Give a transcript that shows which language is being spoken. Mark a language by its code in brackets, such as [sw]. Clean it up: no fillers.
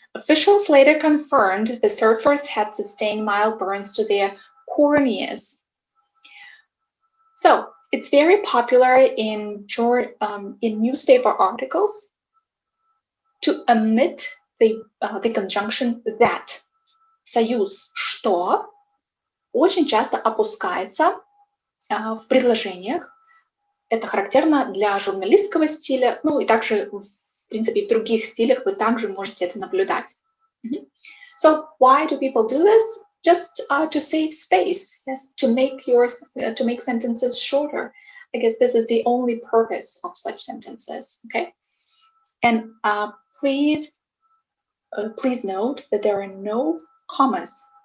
[en] Officials later confirmed the surfers had sustained mild burns to their corneas. So it's very popular in newspaper articles to omit the conjunction that. [ru] Союз что очень часто опускается в предложениях. Это характерно для журналистского стиля, ну и также, в принципе, в других стилях вы также можете это наблюдать. [en] So why do people do this? Just to save space, yes, to make sentences shorter. I guess this is the only purpose of such sentences. Okay, and please note that there are no commas.